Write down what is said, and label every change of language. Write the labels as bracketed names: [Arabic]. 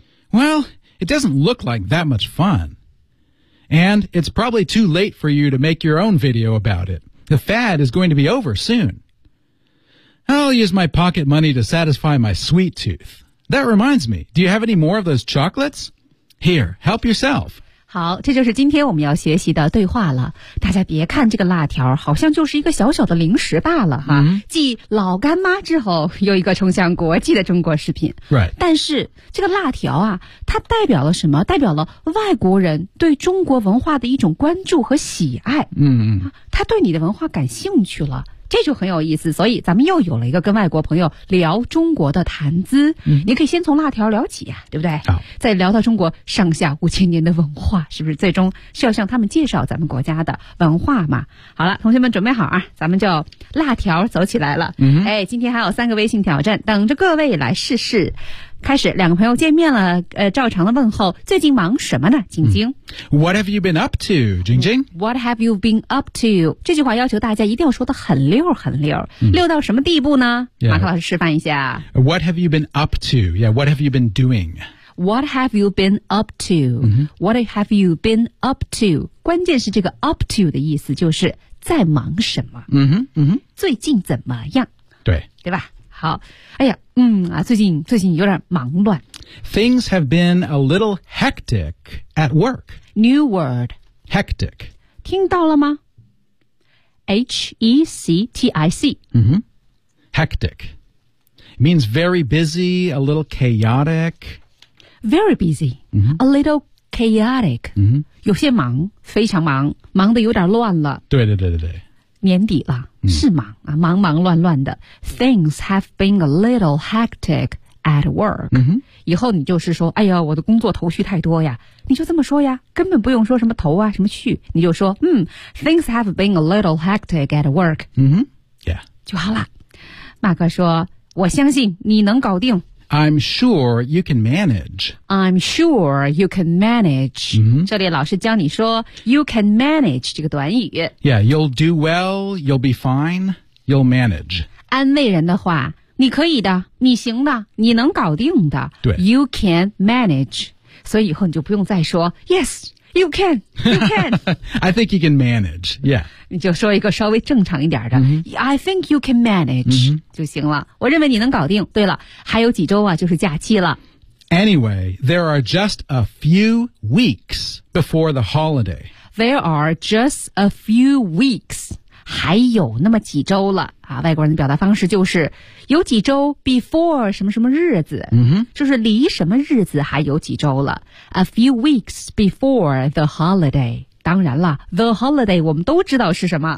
[English] Well, it doesn't look like that much fun. And it's probably too late for you to make your own video about it. The fad is going to be over soon. I'll use my pocket money to satisfy my sweet tooth. That reminds me, do you have any more of those chocolates? Here, help yourself. [Chinese] 好，这就是今天我们要学习的对话了。大家别看这个辣条，好像就是一个小小的零食罢了哈。继老干妈之后，又一个冲向国际的中国食品。 [English] Right. [Chinese] 但是这个辣条啊，它代表了什么？代表了外国人对中国文化的一种关注和喜爱。他对你的文化感兴趣了。这就很有意思，所以咱们又有了一个跟外国朋友聊中国的谈资。你可以先从辣条聊起啊，对不对？好，再聊到中国上下五千年的文化，是不是最终是要向他们介绍咱们国家的文化嘛？好了，同学们准备好啊，咱们就辣条走起来了。哎，今天还有三个微信挑战等着各位来试试。开始，两个朋友见面了，照常的问候，最近忙什么呢，晶晶、 [English] What have you been up to, 晶晶？What have you been up to？ [Chinese] 这句话要求大家一定要说得很溜，很溜，溜到什么地步呢？ [English] Yeah. [Chinese] 马克老师示范一下。 [English] What have you been up to？ Yeah， What have you been doing？ What have you been up to？、What have you been up to？ [Chinese] 关键是这个 [English] up to [Chinese] 的意思就是在忙什么？嗯哼，最近怎么样？对。对吧？好，哎呀，最近有点忙乱。 [English] Things have been a little hectic at work. New word. Hectic. [Chinese] 听到了吗？H-E-C-T-I-C. [English] Mm-hmm. Hectic. It means very busy, a little chaotic. Very busy. Mm-hmm. A little chaotic. Mm-hmm. [Chinese] 有些忙，非常忙，忙得有点乱了。对。年底了，是忙啊，忙忙乱乱的。 [English] Things have been a little hectic at work. Mm-hmm. [Chinese] 以后你就是说，哎呀，我的工作头绪太多呀。你就这么说呀，根本不用说什么头啊，什么绪，你就说， [English] Things have been a little hectic at work. Mm-hmm. Yeah. [Chinese] 就好了。马克说，我相信你能搞定。 [English] I'm sure you can manage. I'm sure you can manage.、 Mm-hmm. [Chinese] 这里老师教你说 [English] you can manage [Chinese] 这个短语。 [English] Yeah, you'll do well, you'll be fine, you'll manage. [Chinese] 安慰人的话，你可以的，你行的，你能搞定的。对。 [English] You can manage. [Chinese] 所以以后你就不用再说 [English] yes, you can, you can. I think you can manage, yeah. [Chinese] 你就说一个稍微正常一点的、 mm-hmm. [English] I think you can manage、 mm-hmm. [Chinese] 就行了，我认为你能搞定。对了，还有几周啊，就是假期了。 [English] Anyway, there are just a few weeks before the holiday. There are just a few weeks. [Chinese] 还有那么几周了啊！外国人的表达方式就是有几周 [English] before [Chinese] 什么什么日子、 mm-hmm. 就是离什么日子还有几周了。 [English] A few weeks before the holiday. [Chinese] 当然了 , [English] the holiday [Chinese] 我们都知道是什么。